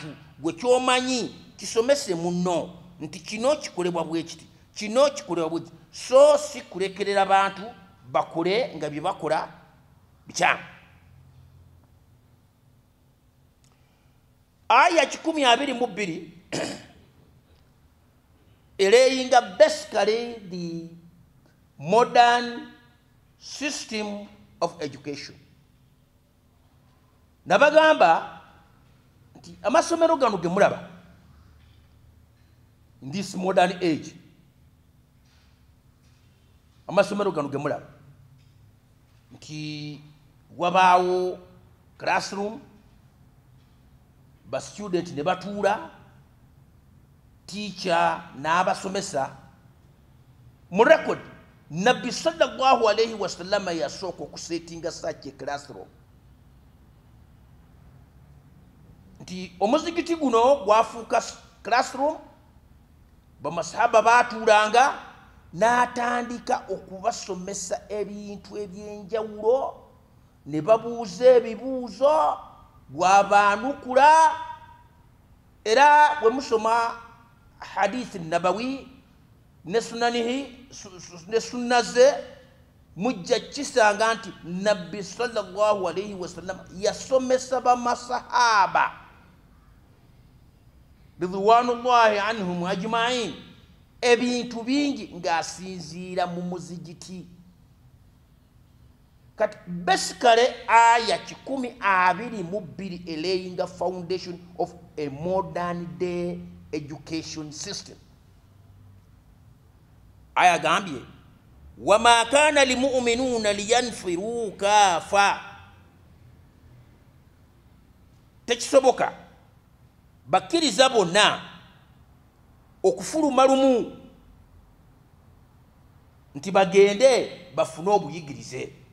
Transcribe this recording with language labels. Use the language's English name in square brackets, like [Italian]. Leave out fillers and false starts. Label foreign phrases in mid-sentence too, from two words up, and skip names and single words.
[Ganda] Gwe kyomanyi kisomese munno nti kino kikolebwa bwe kiti, kino kikolebwa bwe kiti, so si kulekerera abantu bakole nga bye bakola bikyamu. [English] Aya 12 ereyinga basically the modern system of education. [Ganda] Nabagamba nti amasomero gano ge mulaba [English] in this modern age, [Ganda] amasomero gano ge mulaba nti wabaawo classroom, ba student ne batuula, teacher n'abasomesa. Mu record Nabbi [Arabic] صلى الله عليه وسلم [Ganda] yasooka okusetinga [English] such a classroom. [Ganda] Nti omuzikiti guno gwafuuka classroom, bamasahaba baatuulanga, n'atandika okubasomesa ebintu ebyenjawulo, ne babuuza ebibuuzo, bw'abaanukula. Era bwe musoma hadithi nabawi ne sunna ze mujja kisanga nti Nabbi [Arabic] صلى الله عليه وسلم [Ganda] yasomesa bamasahaba [Arabic] رضوان الله عنهم أجمعين [Ganda] ebintu bingi ng'asinziira mu muzigiti. [English] Kati basically aya 12 elaying a foundation of a modern day education system. [Ganda] Aya gambye [Arabic] وما كان المؤمنون لينفروا كافة, [Ganda] tekisoboka bakkiriza bonna okufuluma lumu nti bagende bafune obuyigirize.